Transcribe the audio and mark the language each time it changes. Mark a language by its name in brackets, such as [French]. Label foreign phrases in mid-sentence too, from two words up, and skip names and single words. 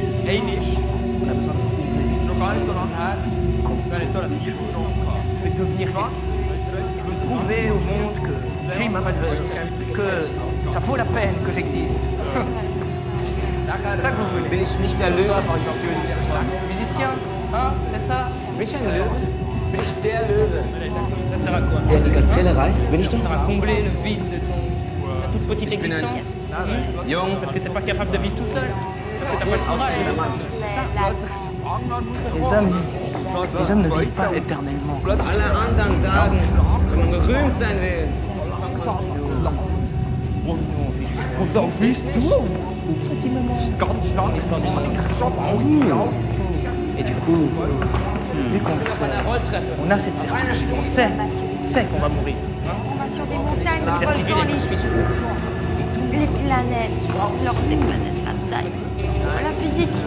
[German] einmal, schon gar nicht so lange her, dann ich so einen Film getrunken. [French] Je vais devenir je veux prouver au monde que j'ai ma valeur, que ça vaut la peine que j'existe. C'est ça que vous voulez. [German] Bin ich nicht der Löwe, [French] Musicien, hein, c'est ça? [German] Bin ich ein Löwe? Bin ich der Löwe? [French] Ça sert à quoi? [German] Der die Gazelle reißt, bin ich [French] Ça [German] das? [French] sert à combler le vide de ta toute petite existence. Jung, parce que t'es pas capable de vivre tout seul. Parce que t'as pas de courage. Les hommes ne vivent pas éternellement. [German] Alle anderen sagen, wenn man berühmt sein will. Und auf mich zu. Ganz stark. [French] Et du coup, vu qu'on sait, on a cette certitude, on sait qu'on va mourir. On va sur des montagnes, Cette des certitude volcans, est les planètes, leur des planètes, la taille, la physique.